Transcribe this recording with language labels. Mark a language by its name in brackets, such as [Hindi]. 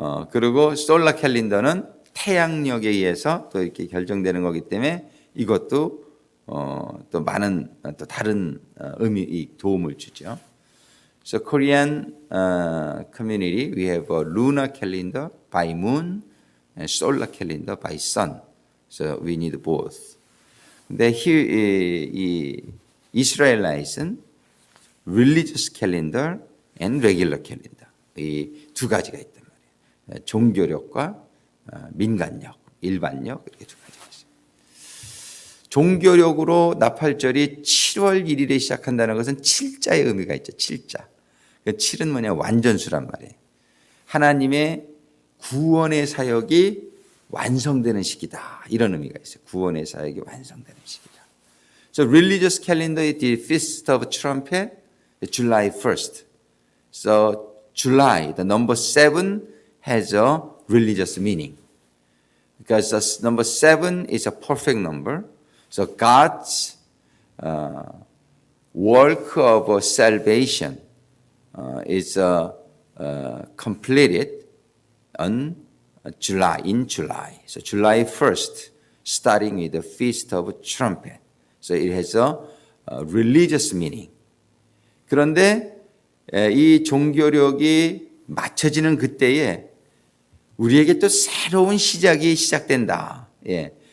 [Korean] 그리고 솔라 캘린더는 태양력에 의해서 또 이렇게 결정되는 거기 때문에 이것도 또 많은 또 다른 도움을 주죠. [English] So Korean community, we have a lunar calendar by moon and solar calendar by sun. So we need both. [Korean] 근데 이 이스라엘라이트는 [English] religious calendar and regular calendar. [Korean] 이 두 가지가 있단 말이에요. 종교력과 민간력, 일반력 이렇게 두 가지가 있어요. 종교력으로 나팔절이 7월 1일에 시작한다는 것은 7자의 의미가 있죠. 7자. 그 7은 뭐냐? 완전수란 말이에요. 하나님의 구원의 사역이 완성되는 시기다. 이런 의미가 있어요. 구원의 사역이 완성되는 시기다. [English] So religious calendar is the Feast of Trumpet, July 1st. So July, the number 7 has a religious meaning. Because the number 7 is a perfect number. So God's work of salvation is completed on in July. So July 1st, starting with the Feast of Trumpet. So it has a religious meaning. [Korean] 그런데 이 종교력이 맞춰지는 그때에 우리에게 또 새로운 시작이 시작된다. 예.